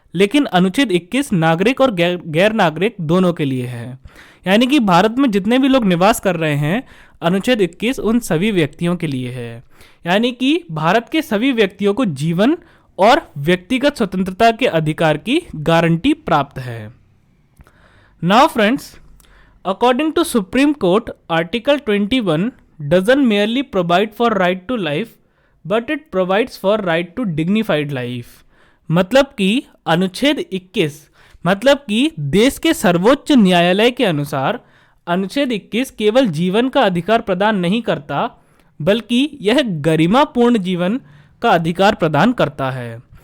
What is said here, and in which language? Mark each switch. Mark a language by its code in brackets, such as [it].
[hi] लेकिन अनुच्छेद 21 नागरिक और गैर नागरिक दोनों के लिए है। यानी कि भारत में जितने भी लोग निवास कर रहे हैं, अनुच्छेद 21 उन सभी व्यक्तियों के लिए है। यानी कि भारत के सभी व्यक्तियों को जीवन और व्यक्तिगत स्वतंत्रता के अधिकार की गारंटी प्राप्त है। [en] Now friends, according to Supreme Court, article 21 doesn't merely provide for right to life, but it provides for right to dignified life। [hi] मतलब कि अनुच्छेद 21 मतलब कि देश के सर्वोच्च न्यायालय के अनुसार अनुच्छेद 21 केवल जीवन का अधिकार प्रदान नहीं करता, बल्कि यह गरिमापूर्ण जीवन का अधिकार प्रदान करता है।